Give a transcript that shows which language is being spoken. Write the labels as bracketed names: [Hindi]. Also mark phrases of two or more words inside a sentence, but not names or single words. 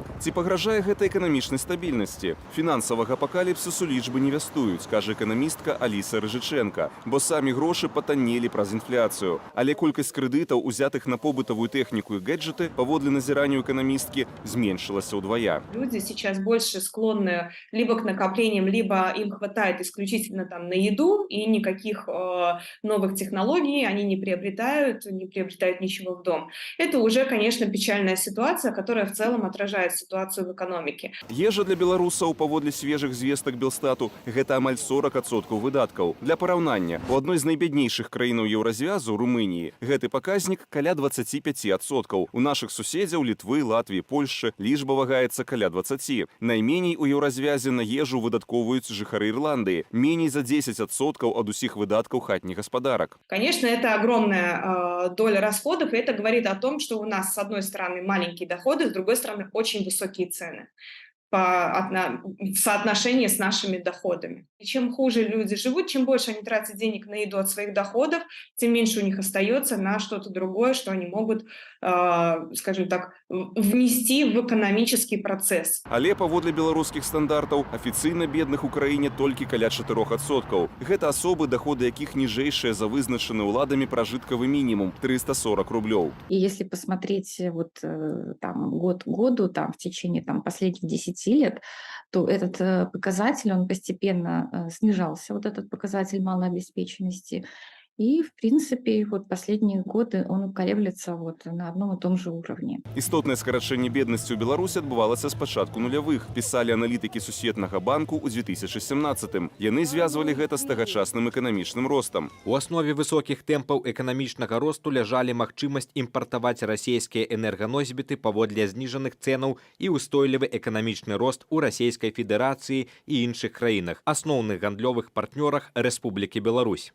[Belarusian] Ці пагражае гэта эканамічнай стабільнасці? Фінансавага апакаліпсісу лічбы не вястуюць, кажа эканамістка Аліса Рыжыченка, бо самі грошы патаннелі праз інфляцыю. Але колькасць крэдытаў, узятых на побытавую тэхніку і гэджэты, паводле назіранню эканамісткі, зменшылася ўдвая. [Russian] Люди сейчас больше склонны либо к накоплениям, либо им хватает исключительно на еду, и никаких новых технологий они не приобретают ничего в дом. Это уже, конечно, печальная ситуация, которая в целом отражает ситуацию в экономике. [Belarusian] Ежа для беларусаў, паводле свежых звестак Белстату, гэта амаль 40% выдаткаў. Для параўнання, у адной з найбяднейшых краінаў еўразвязу, Румыніі, гэты паказнік каля 25%. У нашых суседзяў Літвы, Латвіі, Польшчы лічба вагаецца каля 20%. Найменей у еўразвязе на ежу выдаткоўваюць жыхары Ірландыі, меней за 10% ад усіх выдаткаў хатніх гаспадарак. [Russian] Конечно, это огромная доля расходов, и это говорит о том, что у нас, с одной стороны, маленькие доходы, с другой стороны, очень высокие цены в соотношении с нашими доходами. И чем хуже люди живут, чем больше они тратят денег на еду от своих доходов, тем меньше у них остается на что-то другое, что они могут, скажем так, внести в экономический процесс. [Belarusian] Але паводле беларускіх стандартаў афіцыйна бедных у краіне толькі каля 4%. Гэта асобы, доходы якіх ніжэйшыя за вызначаны ўладамі пражыткавы мінімум 340 рублёў. [Russian] И если посмотреть год к году, в течение последних 10 лет, то этот показатель, он постепенно снижался, вот этот показатель малообеспеченности. И, в принципе, последние годы он колеблется на одном и том же уровне. [Belarusian] Істотнае скарачэнне беднасці ў Беларусі адбывалася з пачатку нулявых, пісалі аналітыкі Сусветнага банку ў 2017-м. Яны звязвалі гэта з тагачасным эканамічным ростам. У аснове высокіх тэмпаў эканамічнага росту ляжалі магчымасць імпартаваць расійскія энерганосьбіты паводле зніжаных цэнаў і ўстойлівы эканамічны рост у Расійскай Федэрацыі і іншых краінах, асноўных гандлёвых партнёрах Рэспублікі Беларусь.